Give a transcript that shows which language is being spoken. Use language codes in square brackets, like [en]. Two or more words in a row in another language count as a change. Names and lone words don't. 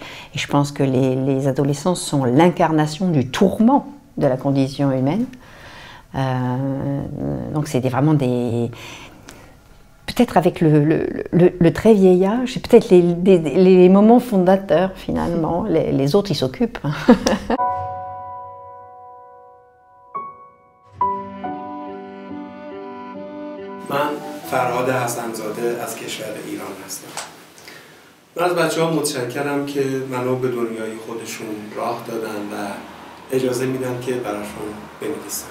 [fr] Et je pense que les adolescents sont l'incarnation du tourment de la condition humaine. Donc c'est vraiment des... Peut-être avec le très vieil âge, c'est peut-être les moments fondateurs finalement. Les autres, ils s'occupent. [fa] من فرهاد حسن‌زاده از کشور ایران هستم. من از بچه‌ها متشکرم که منو به دنیای خودشون راه دادن و اجازه میدن که براشون بنویسم.